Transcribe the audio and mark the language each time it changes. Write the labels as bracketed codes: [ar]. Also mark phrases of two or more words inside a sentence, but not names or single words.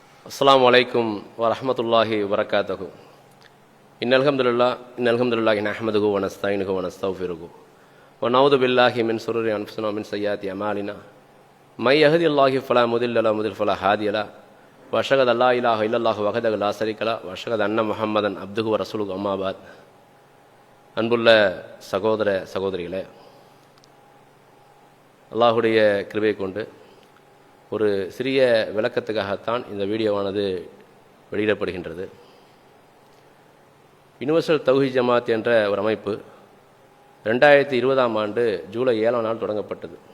[ar] السلام عليكم ورحمة الله وبركاته إن الحمد لله نحمده ونستعينه ونستغفره ونعوذ بالله من شرور أنفسنا ومن سيئات أعمالنا من يهد الله فلا مضل له ومن يضلل فلا هادي له وأشهد أن لا إله إلا الله وحده لا شريك له وأشهد أن محمدا عبده ورسوله أما بعد [ta] அன்புள்ள சகோதர சகோதரிகளே, அல்லாஹுடைய கிருபையை கொண்டு ஒரு சிறிய விளக்கத்துக்காகத்தான் இந்த வீடியோவானது வெளியிடப்படுகின்றது. யுனிவர்சல் தௌஹீத் ஜமாத் என்ற ஒரு அமைப்பு 2020ஆம் ஆண்டு ஜூலை 7ஆம் நாள் தொடங்கப்பட்டது.